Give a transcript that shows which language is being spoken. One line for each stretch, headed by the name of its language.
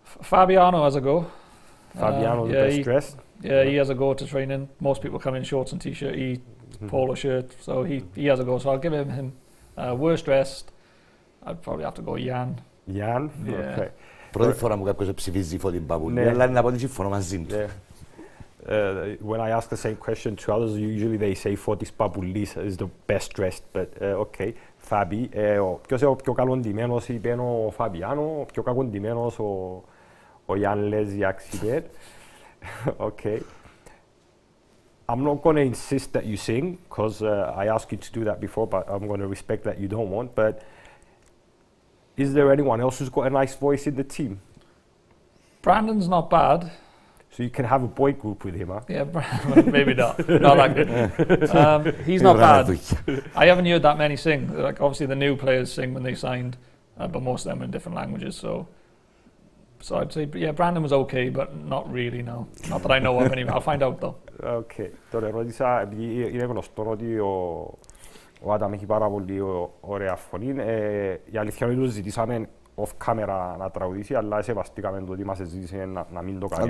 English: Fabiano has a go. Fabiano, the best dressed? Yeah, he has a go to training. Most people come in shorts and t-shirt, polo shirt, so he has a go. So I'll give him. Worst dressed, I'd probably have to go Jan. Jan? Yeah. Okay.
Greek: Πρώτη φορά μου κάποιος ψηφίζει την παπουλή, αλλά είναι από ό,τι συμφωνώ μαζί του.
English: When I ask the same question to others, usually they say Fotis Papoulis is the best dressed, but okay.
Greek: Fabi, ποιος είναι ο πιο καλοντημένος, είπε ο Φαβιάνο, ο πιο κακοντημένος ο Γιάν Λέζιαξ είπε.
English: Okay. I'm not going to insist that you sing, because I asked you to do that before, but I'm going to respect that you don't want. But is there anyone else who's got a nice voice in the team? Brandon's not bad. So you can have a boy group with him, huh? Yeah, maybe not. Not that good. He's not bad. I haven't heard that many sing. Like obviously the new players sing when they signed, but most of them are in different languages. So I'd say, yeah, Brandon was okay, but not really, no. Not that I know of anyway. I'll find out though. Okay.
Greek: Τώρα ερώτησα, επειδή είναι γνωστό ότι ο Άνταμ έχει πάρα πολύ ωραία φωνή. Η αλήθεια είναι ότι του ζητήσαμε off camera να τραγουδήσει, αλλά σεβαστήκαμε το ότι μας ζήτησε να μην το κάνει.